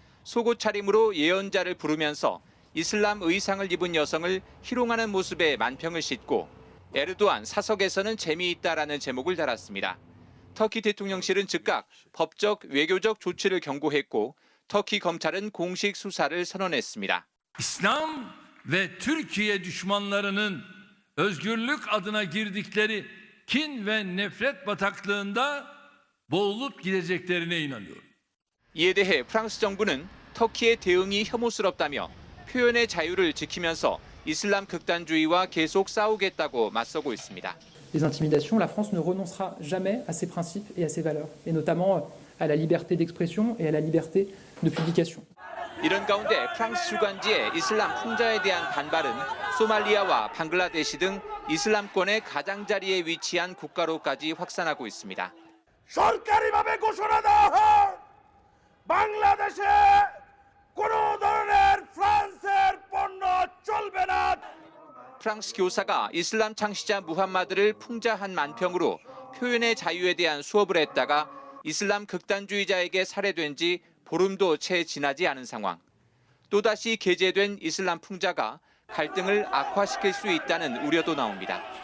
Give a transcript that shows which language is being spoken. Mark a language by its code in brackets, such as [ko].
[ko] 속옷 차림으로 예언자를 부르면서 이슬람 의상을 입은 여성을 희롱하는 모습에 만평을 싣고 에르도안 사석에서는 재미있다라는 제목을 달았습니다. 터키 대통령실은 즉각 법적, 외교적 조치를 경고했고 터키 검찰은 공식 수사를 선언했습니다. [tr] İslam ve Türkiye düşmanlarının özgürlük adına girdikleri kin ve nefret bataklığında boğulup gideceklerine inanıyorum. [ko] 이에 대해 프랑스 정부는 터키의 대응이 혐오스럽다며 표현의 자유를 지키면서 이슬람 극단주의와 계속 싸우겠다고 맞서고 있습니다. [fr] Les intimidations, la France ne renoncera jamais à ses principes et à ses valeurs, et notamment à la liberté d'expression et à la liberté de publication. [ko] 이런 가운데 프랑스 주간지의 이슬람 풍자에 대한 반발은 소말리아와 방글라데시 등 이슬람권의 가장자리에 위치한 국가로까지 확산하고 있습니다. [bn] সরকারিভাবে ঘোষণা দেওয়া হোক বাংলাদেশে কোনো ধরনের ফ্রান্সের পণ্য চলবে না. [ko] 프랑스 교사가 이슬람 창시자 무함마드를 풍자한 만평으로 표현의 자유에 대한 수업을 했다가 이슬람 극단주의자에게 살해된 지 보름도 채 지나지 않은 상황. 또다시 게재된 이슬람 풍자가 갈등을 악화시킬 수 있다는 우려도 나옵니다.